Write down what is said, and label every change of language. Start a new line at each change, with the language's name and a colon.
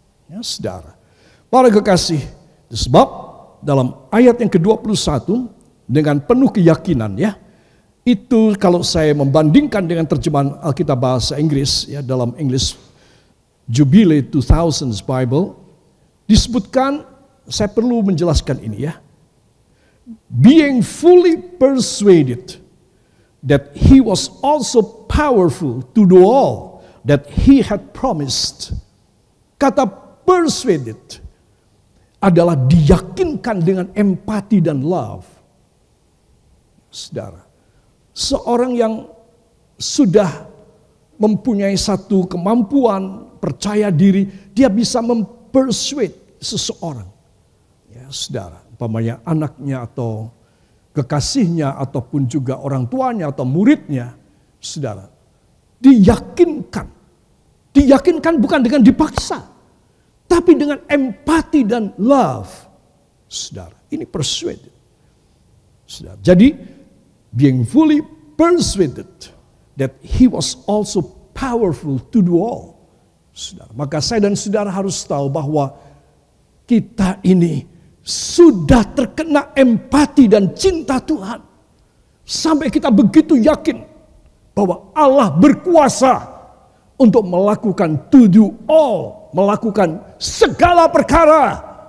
Indonesian: Ya saudara, para kekasih, sebab dalam ayat yang ke-21 dengan penuh keyakinan ya. Itu kalau saya membandingkan dengan terjemahan Alkitab bahasa Inggris ya, dalam English Jubilee 2000 Bible disebutkan, saya perlu menjelaskan ini ya.
English: Being fully persuaded that he was also powerful to do all that he had promised.
Indonesian: Kata persuaded adalah diyakinkan dengan empati dan love. Saudara, seorang yang sudah mempunyai satu kemampuan, percaya diri, dia bisa mempersuade seseorang. Ya, saudara, umpamanya anaknya atau kekasihnya ataupun juga orang tuanya atau muridnya, saudara, diyakinkan. Diyakinkan bukan dengan dipaksa, tapi dengan empati dan love. Saudara, ini persuaded. Saudara, jadi
English: being fully persuaded that he was also powerful to do all.
Indonesian: Saudara, maka saya dan saudara harus tahu bahwa kita ini sudah terkena empati dan cinta Tuhan. Sampai kita begitu yakin bahwa Allah berkuasa untuk melakukan
English: to do all,
Indonesian: melakukan segala perkara.